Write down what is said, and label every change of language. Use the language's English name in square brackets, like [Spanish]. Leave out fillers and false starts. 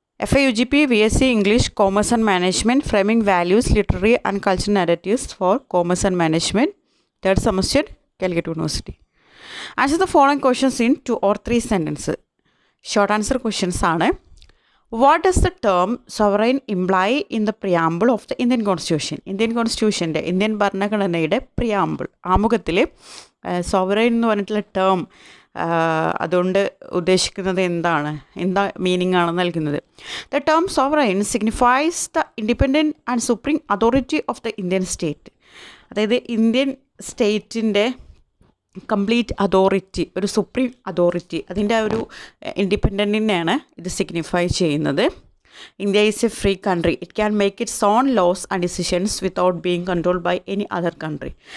[English] FIUGP VSc English Commerce and Management Framing Values, Literary and Cultural Narratives for Commerce and Management, third semester, Calicut University. Answer the following questions in 2 or 3 sentences. Short answer questions are: what does the term sovereign imply in the preamble of the Indian Constitution? [Malayalam] Indian Constitution, Indian ഭരണഘടനയുടെ preamble ആമുഖത്തിൽ sovereign എന്ന് പറഞ്ഞിട്ടുള്ള term അതുകൊണ്ട് ഉദ്ദേശിക്കുന്നത് എന്താ meaning ആണ് നൽകുന്നത്? [English] The term sovereign signifies the independent and supreme authority of the Indian state. [Malayalam] അതായത് ഇന്ത്യൻ സ്റ്റേറ്റിൻ്റെ കംപ്ലീറ്റ് അതോറിറ്റി, ഒരു സുപ്രീം അതോറിറ്റി, അതിൻ്റെ ഒരു ഇൻഡിപെൻഡൻറ്റിനെയാണ് ഇത് സിഗ്നിഫൈ ചെയ്യുന്നത്. [English] India is a free country. It can make its own laws and decisions without being control by any other country.